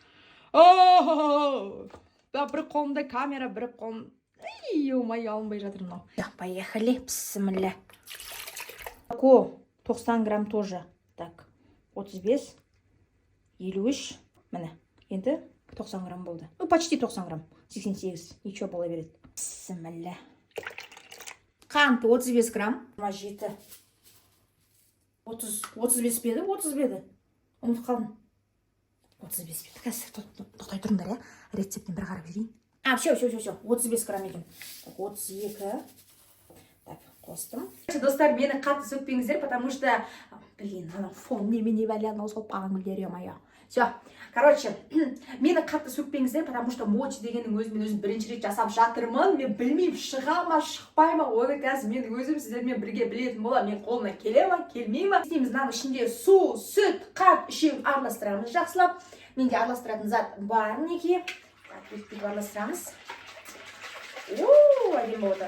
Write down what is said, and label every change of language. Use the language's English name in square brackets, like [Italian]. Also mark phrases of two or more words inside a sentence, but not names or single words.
[Kazakh] Бір қолымда камера, бір қолым. Ой, алынбай жатыр мынау. Поехали. Бісміллә. [Russian] 90 грамм тоже. Так, 35, 53. [Kazakh] Міне, енді 90 грамм болды. [Russian] Ну, почти 90 грамм. 88. Ничего [Kazakh] бола береді. Бісміллә. Қант 35 грамм. 27. 35 беді, 30 беді. Ұмыт қалдым. 35 беді. Қазір тоқтай тұрыңдар, рецептен бір қарап жүрейін. Все. 35 грамм екен. 32. Так, қостым. Достар, мені қатты сөкпеңіздер, [Russian] потому что, [Kazakh] фон немене валяна солып қалған гүлдер, ё-моё. Все. Короче, мені қатты сөкпеңіздер, [Russian] потому что [Kazakh] Моти дегеннің өзім бірінші рет жасап жатырмын. Мен білмеймін, шыға ма, шықпай ма, оны қазір мен өзім сіздермен бірге білетін болам. Мен қолына келе ма, келмей ма. Істейміз, мынаның ішінде су, сүт, қант үшеуін араластырамыз жақсылап. Менде араластыратын зат бар, мінекей. Бүйтіп араластырамыз. Әдемі болды.